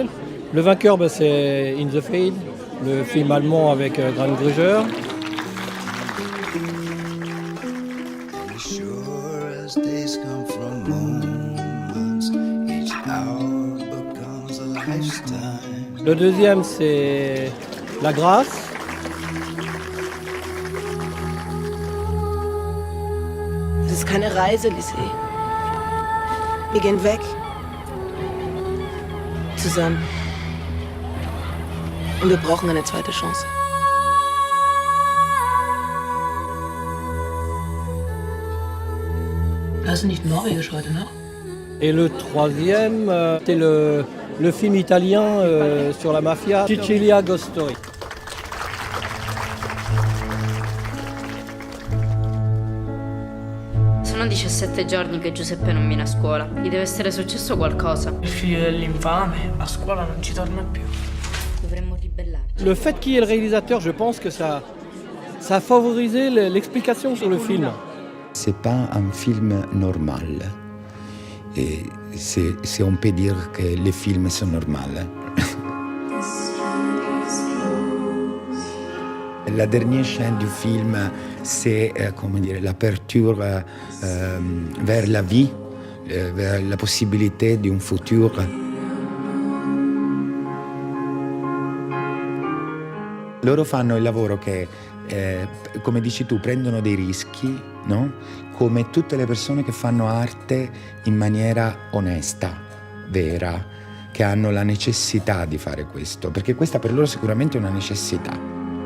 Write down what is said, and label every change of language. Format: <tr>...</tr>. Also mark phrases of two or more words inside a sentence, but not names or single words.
<fr>Le vainqueur, c'est In the Fade, le film allemand avec Grant Gruger. Le deuxième, c'est La Grâce.</fr> <de>Es ist keine Reise, Lisée. Wir gehen weg. Zusammen. Und wir brauchen eine zweite Chance. Hast du nicht Norwegisch heute noch?</de> <fr>Et le troisième, c'est le film italien sur la mafia, Sicilia Ghost Story.</fr> <it>Sono 17 giorni che Giuseppe non viene a scuola. Gli deve essere successo qualcosa. Il figlio dell'infame a scuola non ci torna più. Dovremmo ribellarci.</it> <fr>Le fait qu'il y ait le réalisateur, je pense que ça Ça a favorisé l'explication sur le film. C'est pas un film normal. Et c'est on peut dire que les films sont normaux. La dernière scène du film, c'est l'aperture vers la vie, vers la</fr> <it>possibilità di un futuro. Loro fanno il lavoro che, come dici tu, prendono dei rischi, no? Come tutte le persone che fanno arte in maniera onesta, vera, che hanno la necessità di fare questo, perché questa per loro sicuramente è una necessità.</it>